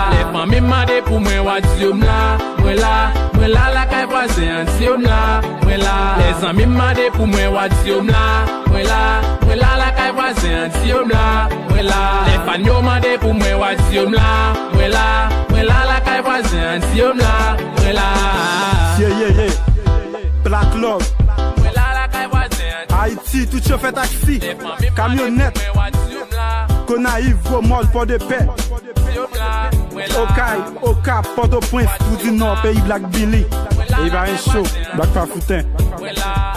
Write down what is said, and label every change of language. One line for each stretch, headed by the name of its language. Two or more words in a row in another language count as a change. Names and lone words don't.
Haitian Creole: Le fanmi m mande pou mwen, wa di yo m la, mwen la, mwen la, la kay vwazen, di yo m la, mwen la. Le zanmi m mande pou mwen, wa di yo m la, mwen la, mwen la, la kay vwazen, di yo m la, mwen la. Le fan yo mande pou mwen, wa di yo m la, mwen la, mwen la, la kay vwazen, di yo m la. Mwen la.
English: Yeah, yeah, yeah. Black Love.
Haitian Creole: Mwen la, la kay wazen. Haiti, tout chofè taksi. Depi mwen Kamyonèt. mwen wad zoom la. Gonaïve, Gros Mall, Port-de-Paix. Zoom la. Mwen la. Okai, Oka, Port-au-Prince, tout di Nord, peyi Black Billy. Mwen la, E ba la yon show, kay wazen. Black Pafouten. Mwen la.